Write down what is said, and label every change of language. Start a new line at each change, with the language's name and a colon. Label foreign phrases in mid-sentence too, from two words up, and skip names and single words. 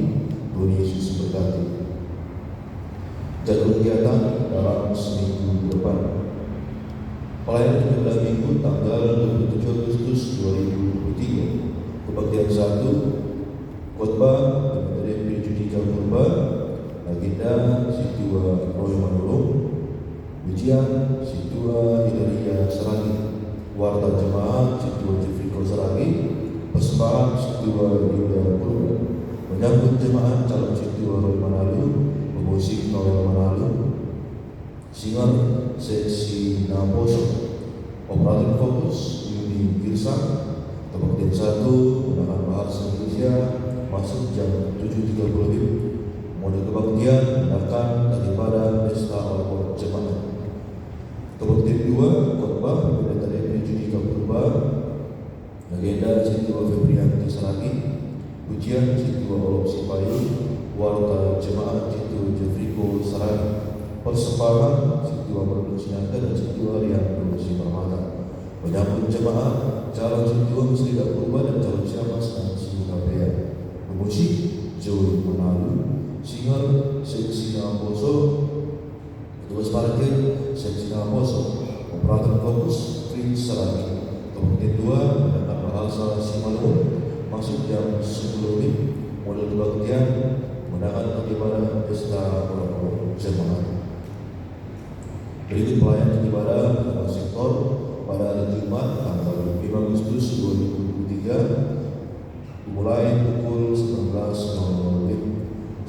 Indonesian: Tuhan Yesus berkati. Jadwal kegiatan dalam seminggu depan: pelayanan pada Minggu tanggal 27 Agustus 2023, kebaktian 1, khotbah dari Judika Purba, agenda Situa Roy Manulung, ujian Situa Hilaria Seragi, warta jemaat Situa Jefriko Seragi, persembahan Situa Yuda Purba, menyambut jemaat calon Situa Roy Manalu, pemusik Noel Manalu, singer seksi Naposo, operator fokus Yudi Girsang, kebaktian 1, menggunakan bahasa Indonesia masuk jam 7.30, model kebaktian menggunakan daripada pesta oleh jemaat. Kebaktian 2, khotbah pendeta dari Judika Purba, agenda Situa Febrianti Seragi, ujian Situa Olop Sipayu, warta jemaat Situa Jefriko Seragi, persembahan Situa Merdu Sinaga dan Situa Rianto Simarmata, menyambut jemaat calon Situa Muslidah Purba dan calon Syamas dan Simutabea, pemusik Joy Manalu, singer seksi Naposo, petugas parkir seksi Naposo, operator fokus Prince Seragi. Kebaktian 2 mendapat bahasa Simalungun masuk jam 10, model kebaktian menggunakan ibadah pesta oleh jemaat. Berikut pelayanan ibadah pada sektor pada hari Jumat tanggal 5 Agustus 2023 dimulai pukul 19.00.